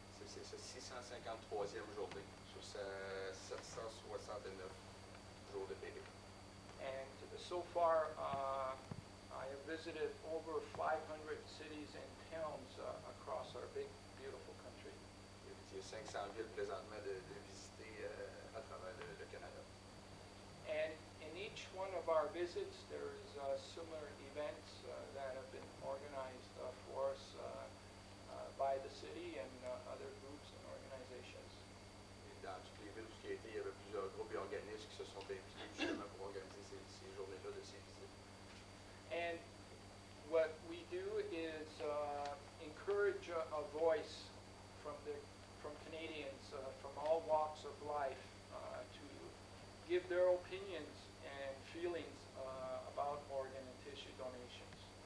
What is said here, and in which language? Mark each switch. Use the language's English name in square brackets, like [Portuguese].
[French] C'est sa 653e journée sur sa 769 jours de périple. [English] And so far, I have visited over 500 cities and towns across our big, beautiful country. [French] Il y a 500 villes présentement de visiter à travers le Canada. [English] And in each one of our visits, there's similar events that have been organized for us by the city and other groups and organizations. [French] Et dans toutes les villes où il y a été, il y avait plusieurs groupes et organismes qui se sont impliqués justement pour organiser ces journées-là de ces visites. [English] And what we do is encourage a voice from Canadians from all walks of life to give their opinions and feelings about organ and tissue donations.